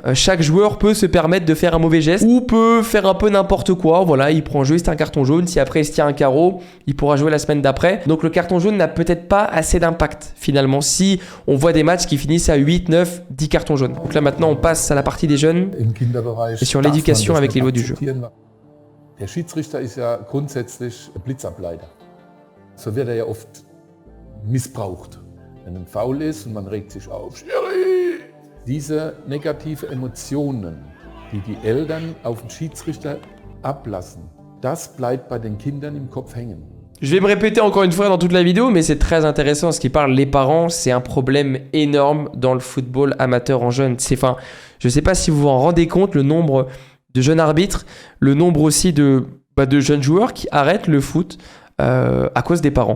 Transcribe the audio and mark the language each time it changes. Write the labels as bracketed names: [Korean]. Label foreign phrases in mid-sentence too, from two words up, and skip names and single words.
[French] Chaque joueur peut se permettre de faire un mauvais geste ou peut faire un peu n'importe quoi. Voilà, il prend juste un carton jaune. Si après il se tient un carreau, il pourra jouer la semaine d'après. Donc le carton jaune n'a peut-être pas assez d'impact finalement si on voit des matchs qui finissent à 8, 9, 10 cartons jaunes. Donc là maintenant, on passe à la partie des jeunes et sur l'éducation avec les lois du jeu. [German] Der Schiedsrichter ist ja grundsätzlich Blitzableiter. So wird er ja oft missbraucht. Wenn ein Foul ist und man regt sich auf, Schiri! Diese negative Emotionen, die die Eltern auf den Schiedsrichter ablassen, das bleibt bei den Kindern im Kopf hängen. [French] Je vais me répéter encore une fois dans toute la vidéo, mais c'est très intéressant ce qui parle. Les parents, c'est un problème énorme dans le football amateur en jeune. Je ne sais pas si vous vous en rendez compte, le nombre de jeunes arbitres, le nombre aussi de jeunes joueurs qui arrêtent le foot à cause des parents.